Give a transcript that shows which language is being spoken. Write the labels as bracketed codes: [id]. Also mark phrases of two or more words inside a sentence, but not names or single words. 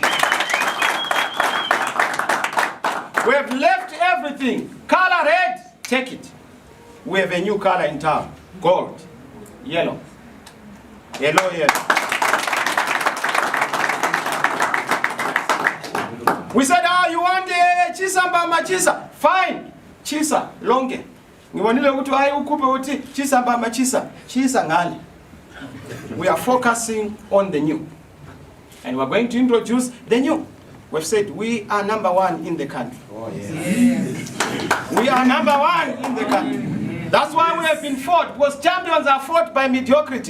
[en] We have left everything. Color red, take it. We have a new color in town. Gold, yellow. Yellow, yellow. We said, you want [nd] chisa mbama chisa? Fine, chisa, longe. Ngiwanile ukuthi hayi ukupe uthi chisa mbama chisa. Chisa ngani. [en] We are focusing on the new. And we are going to introduce the new. We've said we are #1 in the country. Oh, yes. We are #1 in the country. That's why we have been fought, because champions are fought by mediocrity.